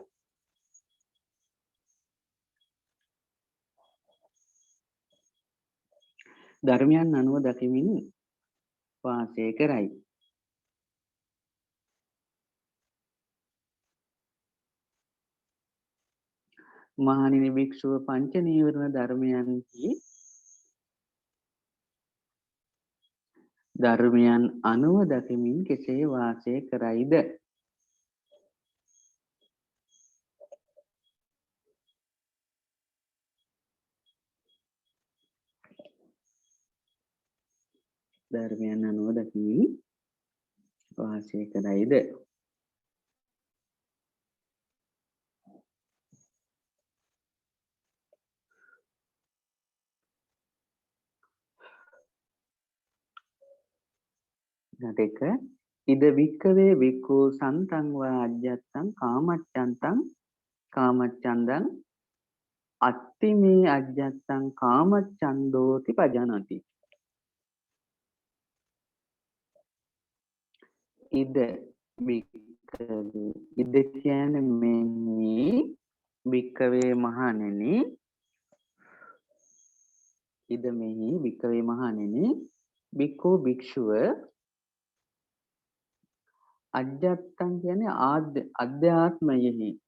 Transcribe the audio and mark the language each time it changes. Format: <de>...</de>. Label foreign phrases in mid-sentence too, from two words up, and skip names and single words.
<si>ධර්මයන් අනුව දකිමින් වාසය කරයි මහණෙනි භික්ෂුව පංච නීවරණ ධර්මයන්හි ධර්මයන් අනුව දකිමින් කෙසේ වාසය කරයිද ධර්මයන් අනුව දකිමින් වාසය කරයිද</si> <pi>නතක ඉද වික්කවේ වික්ඛු සන්තං වා අජ්ජත්තං කාමච්ඡන්තං කාමච්ඡන්දං අත්ති මේ අජ්ජත්තං කාමච්ඡන්தோති පජානාති ඉද වික්කවේ ඉද</pi> <si>කියන්නේ මෙහි වික්කවේ මහණෙනි ඉද මෙහි වික්කවේ මහණෙනි භික්ඛු භික්ෂුව අජ්ජත්තං කියන්නේ අධ්‍යාත්මයෙහි</si>